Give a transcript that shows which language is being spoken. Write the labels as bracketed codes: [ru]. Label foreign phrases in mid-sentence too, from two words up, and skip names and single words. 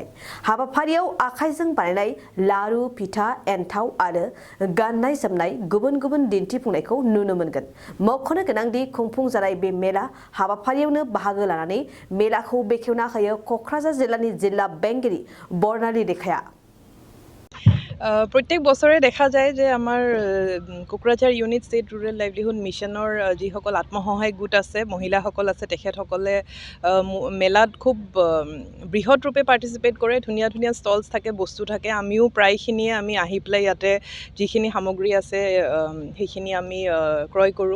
[brx] हाबाफारियाव आखाइजों बानायनाय लारु, फिथा, एन्थाव आरो गाननाय जोमनाय गुबुन दिन्थिफुंनायखौ नुनो मोनगोन। मख'नो गोनांदि खुंफुंजानाय बे मेला हाबाफारियावनो बाहागो लानानै मेलाखौ बेखेवना होयो क'क्राझार जिल्लानि जिल्ला बेंगिरि बर्णाली रेखाया। [as] प्रत्येक बছৰে দেখা যায় যে আমাৰ কোকৰাঝাৰ ইউনিট ষ্টেট ৰুৰেল লাইভলিহুড মিছনৰ যিসকল আত্মসহায়ক গোট আছে, মহিলাসকল আছে, তেখেতসকলে মেলাত খুব বৃহৎ ৰূপে পাৰ্টিচিপেট কৰে। ধুনীয়া ধুনীয়া ষ্টলছ থাকে, বস্তু থাকে। আমিও প্ৰায়খিনিয়ে আমি আহি পেলাই ইয়াতে যিখিনি সামগ্ৰী আছে সেইখিনি আমি ক্ৰয় কৰোঁ।